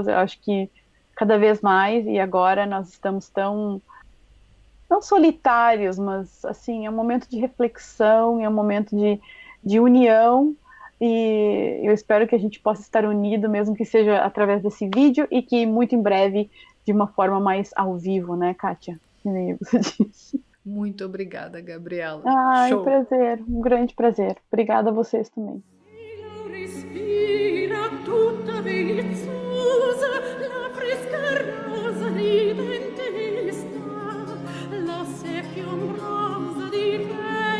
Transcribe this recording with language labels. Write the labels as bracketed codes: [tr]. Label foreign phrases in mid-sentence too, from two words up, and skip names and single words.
[pt] Eu acho que cada vez mais, e agora nós estamos tão, não solitários, mas assim, é um momento de reflexão, é um momento de união, e eu espero que a gente possa estar unido, mesmo que seja através desse vídeo, e que muito em breve, de uma forma mais ao vivo, né, Kátia? Que nem você disse. Muito obrigada, Gabriela. Ai, Show. prazer, um grande prazer. Obrigada a vocês também. [it] Respira tutta deliziosa, la fresca rosa ridente sta, la seppia ombrosa di te.